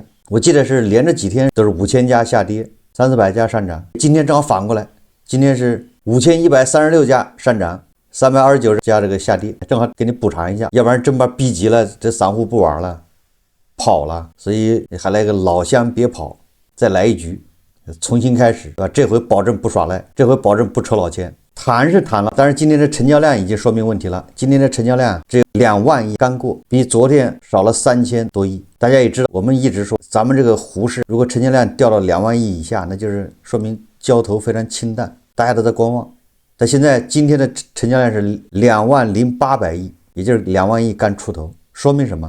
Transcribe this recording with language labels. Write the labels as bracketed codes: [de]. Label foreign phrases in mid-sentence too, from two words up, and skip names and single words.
[zh] 我記得是連着幾天都是5000家下跌，300-400家上漲，今天正好反過來，今天是5136家上漲，329家這個下跌，正好給你補償一下，要不然真把逼急了，這散戶不玩了，跑了。所以還來個老鄉別跑，再來一局，重新開始，這回保證不耍賴，這回保證不抽老千。彈是彈了，但是今天的成交量已經說明問題了，今天的成交量只有2萬億，剛過，比昨天少了3000多億。大家也知道，我們一直說咱們這個胡適，如果成交量掉到2萬億以下，那就是說明交投非常清淡，大家都在觀望。但現在今天的成交量是20800億，也就是2萬億剛出頭，說明什麼？